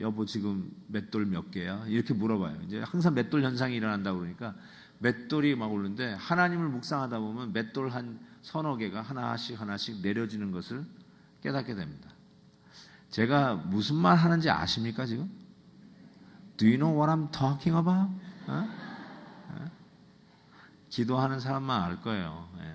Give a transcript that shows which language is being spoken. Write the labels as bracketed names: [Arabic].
[Korean] 여보 지금 맷돌 몇 개야? 이렇게 물어봐요. 이제 항상 맷돌 현상이 일어난다고 그러니까 맷돌이 막 오르는데 하나님을 묵상하다 보면 맷돌 한 서너 개가 하나씩 내려지는 것을 깨닫게 됩니다. 제가 무슨 말 하는지 아십니까 지금? [English] Do you know what I'm talking about? [Korean] 기도하는 사람만 알 거예요.